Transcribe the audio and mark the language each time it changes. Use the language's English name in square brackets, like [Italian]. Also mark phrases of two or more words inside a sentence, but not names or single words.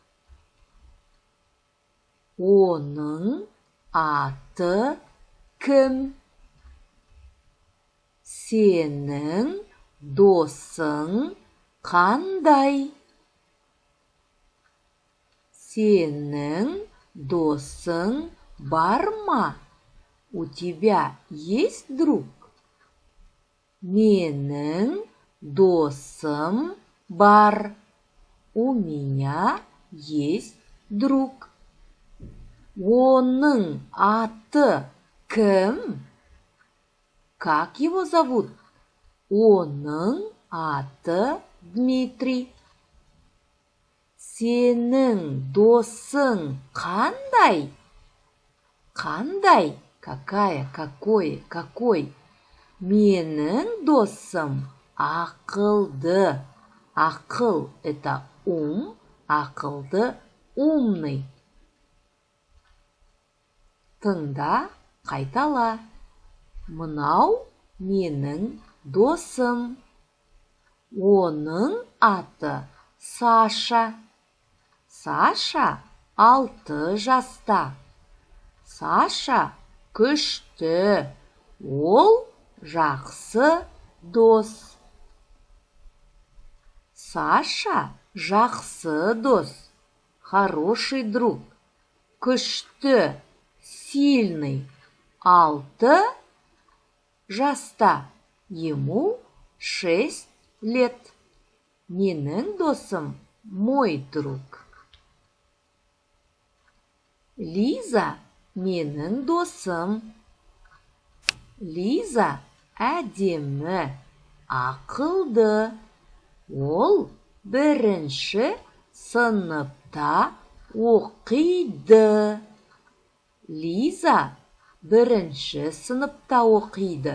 [Kazakh] Оның аты кім? Сенің досың қандай? Сенің досың бар ма? [Russian] У тебя есть друг? [Kazakh] Менің досым бар. [Russian] У меня есть друг. [Kazakh] Оның аты кім? [Russian] Как его зовут? [Kazakh] Оның аты Дмитрий. Сенің досың қандай? Қандай? [Russian] Какая? Какой? Какой? [Kazakh] Менің досым ақылды. Ақыл – [Russian] это ум, [Kazakh] ақылды – умный. Тыңда, қайтала. Мынау менің досым. Оның аты Саша. Саша 6 жаста. Саша күшті. Ол жақсы дос. Саша жақсы дос. [Russian] Хороший друг. [Kazakh] Күшті, сильный. 6 жаста. [Russian] Ему 6 лет. [Kazakh] Менің досым, [Russian] мой друг. [Kazakh] Лиза менің досым. Лиза әдемі, ақылды. Ол 1-ші сыныпта оқиды. Лиза 1-ші сыныпта оқиды.